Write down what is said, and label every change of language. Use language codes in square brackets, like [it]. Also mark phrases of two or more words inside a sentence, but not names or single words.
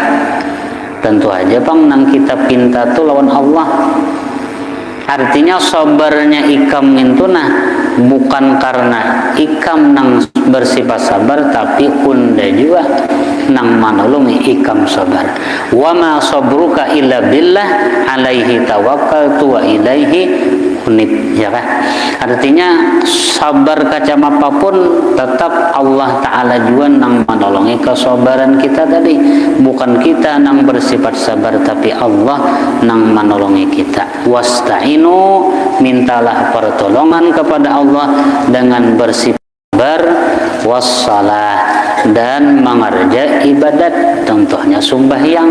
[bjn] Tentu aja bang nang kita pinta tuh lawan Allah. Artinya sabarnya ikam itu bukan karena ikam nang bersifat sabar, tapi unda juga nang manolongi ikam sabar. [ar] وما صبرك إلا بالله عليه توكلت وإليه أنيب, ya kan? [bjn] Artinya sabar kacam apapun tetap Allah Ta'ala juga nang menolongi kesabaran kita tadi. Bukan kita nang bersifat sabar, tapi Allah nang menolongi kita. Wasta'inu, mintalah pertolongan kepada Allah dengan bersifat sabar, wassalah, dan mengerja ibadat, contohnya sembahyang.